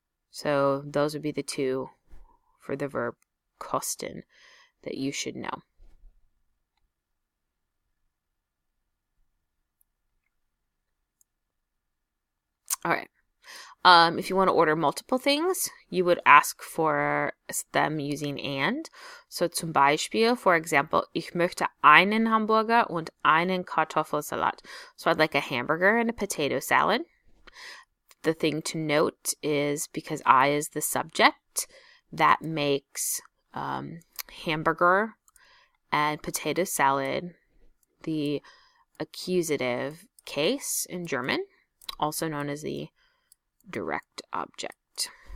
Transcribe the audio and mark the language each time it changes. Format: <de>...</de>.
<en>So those would be the two for the verb kosten that you should know. All right. If you want to order multiple things, you would ask for them using and.</en> <de>So zum Beispiel,</de> <en>for example,</en> <de>ich möchte einen Hamburger und einen Kartoffelsalat.</de> <en>So I'd like a hamburger and a potato salad. The thing to note is because I is the subject, that makes hamburger and potato salad the accusative case in German, also known as the direct object.</en>